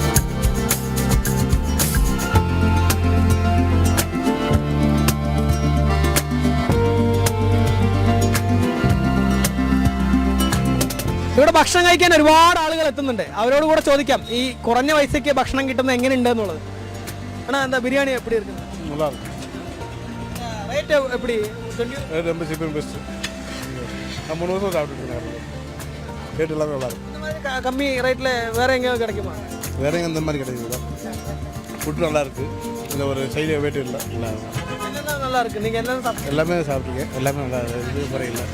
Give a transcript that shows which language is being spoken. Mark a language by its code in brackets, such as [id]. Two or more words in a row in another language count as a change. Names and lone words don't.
[ml] ഇവിടെ ഭക്ഷണം കഴിക്കാൻ ഒരുപാട് ആളുകൾ എത്തുന്നുണ്ട്. അവരോട് കൂടെ ചോദിക്കാം ഈ കുറഞ്ഞ പൈസയ്ക്ക് ഭക്ഷണം കിട്ടുന്നത് എങ്ങനെയുണ്ട് എന്നുള്ളത്. ആണോ, എന്താ ബിരിയാണി എപ്പടി ഇരിക്കുന്നത്? റേറ്റ് എപ്പടി? [ta] கம்மி ரேட்ல வேற எங்கேயாவது கிடைக்குமா? வேற எங்க இந்த மாதிரி கிடைக்குதா? ஃபுட் நல்லா இருக்கு, இந்த ஒரு [en] side weight [ta] இல்லை, நல்லா இருக்கு. நீங்க என்ன சாப்பிட்டு? எல்லாமே சாப்பிட்டுருக்கேன், எல்லாமே நல்லா இருக்கு, இது குறை இல்லை.